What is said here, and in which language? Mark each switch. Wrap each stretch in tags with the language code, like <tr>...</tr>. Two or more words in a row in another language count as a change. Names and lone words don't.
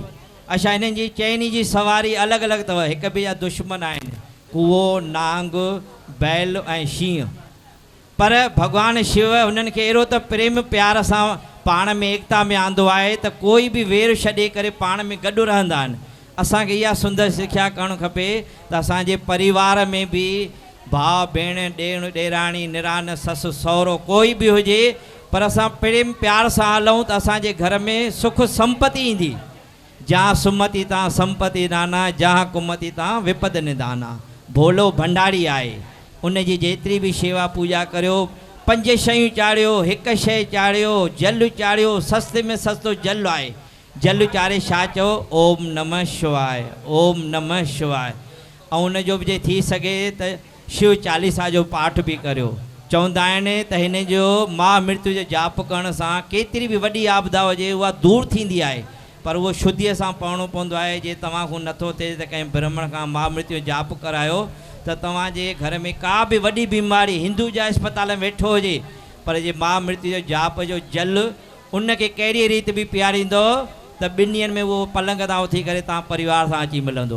<sd>अच्छा, हिननि जी चइनी जी सवारी अलॻि अलॻि अथव, हिक ॿिए जा दुश्मन आहिनि, कुओ, नांग, बैल ऐं शींहं, पर भॻवानु शिव हुननि खे अहिड़ो त प्रेम प्यार सां पाण में एकता में आंदो आहे त कोई बि वेर छॾे करे पाण में गॾु रहंदा आहिनि। असांखे इहा सुंदर सिख्या करणु खपे त असांजे परिवार में बि भाउ भेण ॾेर ॾेराणी निरान ससु सहुरो कोई बि हुजे, पर असां प्रेम प्यार सां हलूं त असांजे घर में सुख संपत्ति ईंदी।</sd> <awa>जहाँ सुमति तां संपत्ति नाना, जहाँ कुमति तां विपद निदाना।</awa> <sd>भोलो भंडारी आहे, उन जी जेतिरी बि शेवा पूॼा करियो, 5 शयूं चाढ़ियो, 1 शइ चाढ़ियो, जल चाढ़ियो, सस्ते में सस्तो जल आहे। जल चाढ़े छा चओ,</sd> <sa>ओम नमः शिवाय, ओम नमः शिवाय।</sa> <sd>ऐं उनजो बि जे थी सघे त शिव चालीसा जो पाठ बि करियो। चवंदा आहिनि त हिन जो महामृत्यु जो जाप करण सां केतिरी बि वॾी आपदा हुजे उहा दूरि थींदी आहे, पर उहो शुद्धीअ सां पढ़णो पवंदो आहे। जे तव्हां खां नथो थिए त कंहिं ब्राह्मण खां महामृत्यु जाप करायो त तव्हांजे घर में का बि वॾी बीमारी, हिंदू जा अस्पताल में वेठो हुजे, पर जे महामृत्यु जो जाप जो जल उनखे कहिड़ी रीति बि पीआरींदो त 2 ॾींहंनि में उहो पलंग तां उथी करे तव्हां परिवार सां अची मिलंदो।</sd>